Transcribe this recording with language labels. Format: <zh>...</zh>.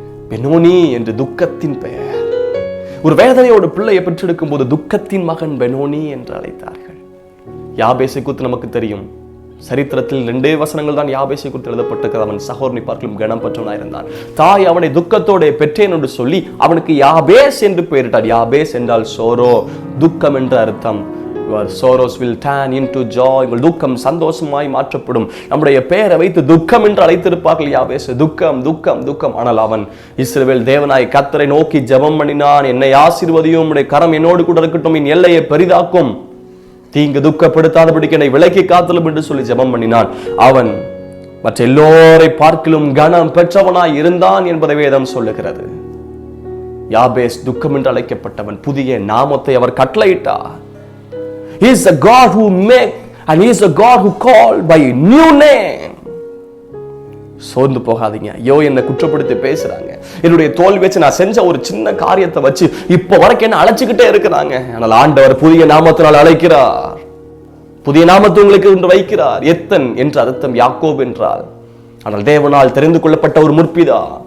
<ta>Benoni என்று துக்கத்தின் பெயர். ஒரு வேதனையோட பிள்ளையை பெற்றெடுக்கும் போது துக்கத்தின் மகன் பெனோனி என்று அழைத்தார்கள். யாபேசை குறித்து நமக்கு தெரியும். சரித்திரத்தில் 2 வசனங்கள் தான் யாபேசை குறித்து எழுதப்பட்டிருக்கிறது. அவன் சகோதரனை பார்க்கலும் கனம் பெற்றவனாயிருந்தான். தாய் அவனை துக்கத்தோட பெற்றேன் என்று சொல்லி அவனுக்கு யாபேஸ் என்று பெயரிட்டார். யாபேஸ் என்றால் சோரோ, துக்கம் என்ற அர்த்தம்.</ta> <en>Your sorrows will turn into joy.</en> <ta>உங்கள் துக்கம் சந்தோஷமாய் மாற்றப்படும். நம்முடைய பெயரை வைத்து துக்கம் என்று அழைத்திருப்பார்கள். யாபேஸ், துக்கம் துக்கம் துக்கம். ஆனால் அவன் இஸ்ரவேல் தேவனாய் கர்த்தரை நோக்கி ஜெபம் பண்ணினான். என்னை ஆசீர்வதியும், உம்முடைய கரம் என்னோடு கூட இருக்கட்டும், என் எல்லையை பெரிதாக்கும், தீங்கு துக்கப்படுத்தாதபடிக்கு என்னை விலக்கி காத்தலும் என்று சொல்லி ஜெபம் பண்ணினான். அவன் மற்ற எல்லோரை பார்க்கிலும் கனம் பெற்றவனாய் இருந்தான் என்பதை வேதம் சொல்லுகிறது. யாபேஸ் துக்கம் என்று அழைக்கப்பட்டவன். புதிய நாமத்தை அவர் கட்டளையிட்டார்.</ta> <en>He is a God who make and he is a God who called by a new name.</en> <ta>சோர்ந்து போகாதீங்க. ஐயோ என்னை குற்றப்படுத்தி பேசுறாங்க, என்னுடைய தோல்வி வச்சு நான் செஞ்ச ஒரு சின்ன காரியத்தை வச்சு இப்ப வரைக்கும் என்ன அழைச்சுக்கிட்டே இருக்கிறாங்க. ஆனால் ஆண்டவர் புதிய நாமத்தினால் அழைக்கிறார். புதிய நாமத்தை உங்களுக்கு இன்று வைக்கிறார். எத்தன் என்ற அர்த்தம் யாக்கோபு என்றால். ஆனால் தேவனால் தெரிந்து கொள்ளப்பட்ட ஒரு முற்பிதா.</ta>